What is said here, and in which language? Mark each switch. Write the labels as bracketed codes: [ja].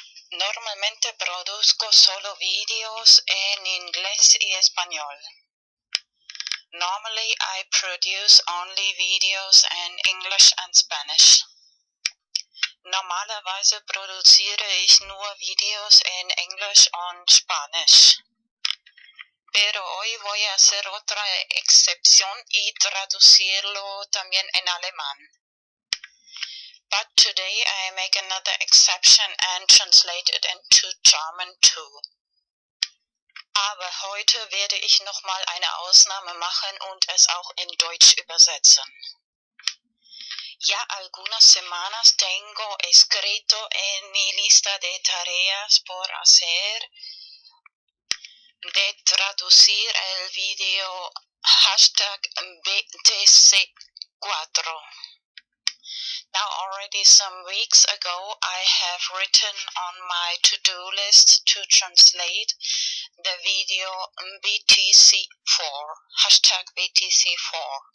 [es] Normalmente produzco solo videos en inglés y español. [en] Normally I produce only videos in English and Spanish. [de] Normalerweise produziere ich nur Videos en English und Spanish. [es] Pero hoy voy a hacer otra excepción y traducirlo también en alemán. [en] But today I make another exception and translate it into German too. [de] Aber heute werde ich nochmal eine Ausnahme machen und es auch in Deutsch übersetzen. [es] Ya algunas semanas tengo escrito en mi lista de tareas por hacer de traducir el video #BTC4. [en] Now already some weeks ago I have written on my to-do list to translate the video BTC4, #BTC4.